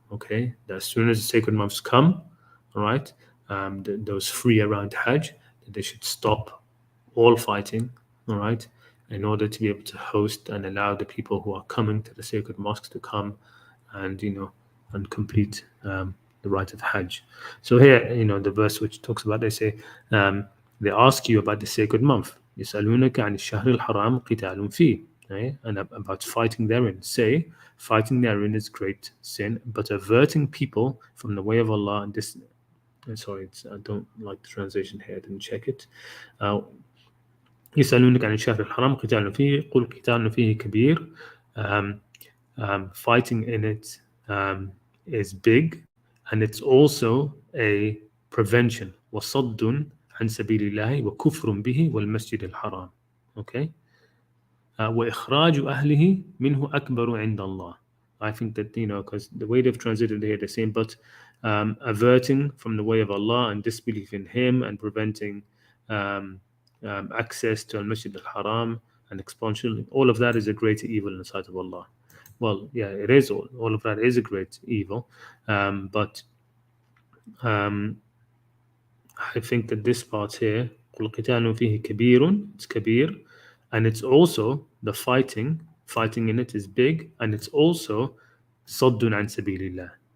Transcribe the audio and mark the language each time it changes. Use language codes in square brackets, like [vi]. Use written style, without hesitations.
[en] Okay, that as soon as the sacred months come, all right, those free around Hajj, they should stop all fighting, all right, in order to be able to host and allow the people who are coming to the sacred mosques to come and and complete the rite of Hajj. So here, the verse which talks about, they say, they ask you about the sacred month. [ar] يسألونك عن الشهر الحرام قتال فيه. [en] And about fighting therein. Say, fighting therein is great sin, but averting people from the way of Allah, and this, sorry, I don't like the translation here, I didn't check it. [ar] يسألونك عن الشهر الحرام قتال فيه قل قتال فيه كبير. [en] Fighting in it is big, and it's also a prevention. [ar] وصد عن سبيل الله وكفر به والمسجد الحرام. [en] Okay. [ar] وإخراج أهله منه أكبر عند الله. [en] I think that, because the way they've translated here, they're saying, but averting from the way of Allah and disbelief in Him and preventing access to Al-Masjid al-Haram and expansion, all of that is a greater evil in the sight of Allah. Well, yeah, it is all of that is a great evil, but I think that this part here, [ar] القتال فيه كبير, [en] it's kabir, and it's also the fighting in it is big, and it's also [ar] صد عن سبيل الله.